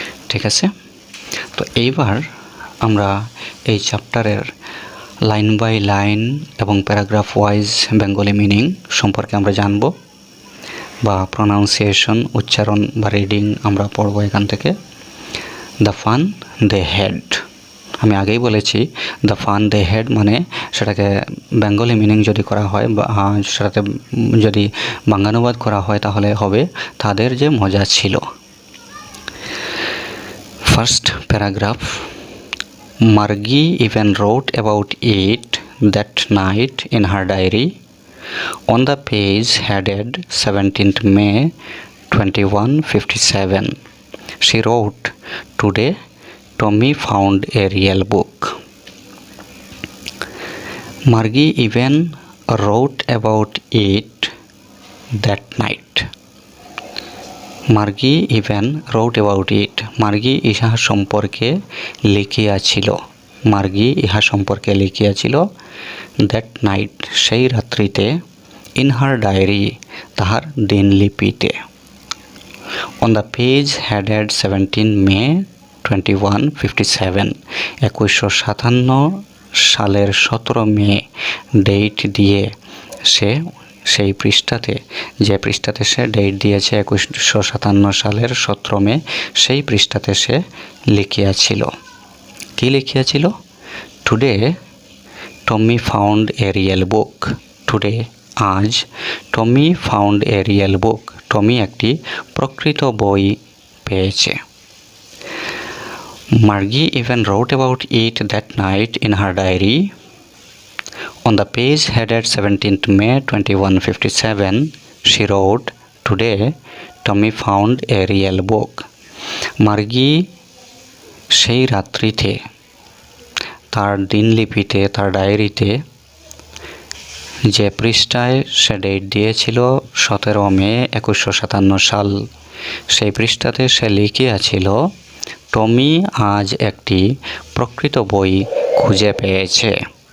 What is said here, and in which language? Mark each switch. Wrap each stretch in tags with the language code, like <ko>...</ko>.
<bn>ঠিক আছে, তো এইবার আমরা এই চ্যাপ্টারের লাইন বাই লাইন এবং প্যারাগ্রাফ ওয়াইজ বেঙ্গলি মিনিং সম্পর্কে আমরা জানব, বা প্রনাউন্সিয়েশন, উচ্চারণ বা রিডিং আমরা পড়ব এখান থেকে।</bn> <en>the fun they had,</en> <bn>আমি আগেই বলেছি দ্য ফান দে হ্যাড মানে সেটাকে বেঙ্গলি মিনিং যদি করা হয় বা সেটাতে যদি বাংলানুবাদ করা হয় তাহলে হবে তাদের যে মজা ছিল।</bn> <en>First paragraph, Margie even wrote about it that night in her diary. On the page headed 17th May 2157, she wrote, "Today, Tommy found a real book." Margie even wrote about it that night. Margie even wrote about it,</en> <bn>মার্গি ইহা সম্পর্কে লিখিয়াছিল, মার্গি ইহা সম্পর্কে লিখিয়াছিল।</bn> <en>that night,</en> <bn>সেই রাত্রিতে।</bn> <en>in her diary,</en> <bn>তাহার দিনলিপিতে।</bn> <en>on the page headed 17 May 2157,</en> <bn>2157 সালের 17 মে date দিয়ে সে সেই পৃষ্ঠাতে, যে পৃষ্ঠাতে সে ডেট দিয়েছে 2157 সালের 17 মে, সেই পৃষ্ঠাতে সে লিখিয়াছিল। কি লিখিয়াছিল?</bn> <en>Today Tommy found a real book. Today,</en> <bn>আজ,</bn> <en>Tommy found a real book,</en> <bn>টমি একটি প্রকৃত বই পেয়েছে।</bn> <en>Margie even wrote about it that night in her diary. On the page headed 17th May 2157, she wrote, "Today, Tommy found a real book."</en> <bn>মার্গি সেই রাত্রিতে তার দিনলিপিতে, তার ডায়েরিতে, যে পৃষ্ঠায় সে ডেট দিয়েছিল 17 মে 2157 সাল, সেই পৃষ্ঠাতে সে লিখিয়াছিল, টমি আজ একটি প্রকৃত বই খুঁজে পেয়েছে।</bn>